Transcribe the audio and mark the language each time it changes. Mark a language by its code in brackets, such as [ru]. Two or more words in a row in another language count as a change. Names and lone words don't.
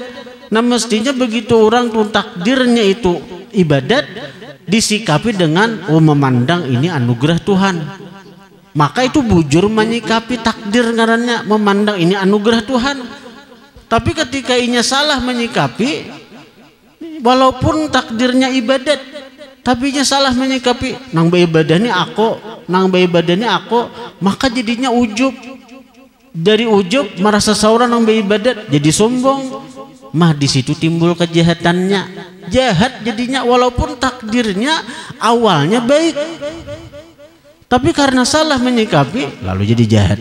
[id] Nah, mestinya begitu orang tuh takdirnya itu ibadat disikapi dengan memandang ini anugerah Tuhan. maka itu bujur menyikapi takdir ngarannya, memandang ini anugerah Tuhan. Tapi ketika inya salah menyikapi, walaupun takdirnya ibadat, tapi inya salah menyikapi, nang ibadahnya aku, nang ibadahnya aku, maka jadinya ujub. Dari ujub merasa seorang nang ibadat jadi sombong. Mah di situ timbul kejahatannya, jahat jadinya, walaupun takdirnya awalnya baik, tapi karena salah menyikapi lalu jadi jahat.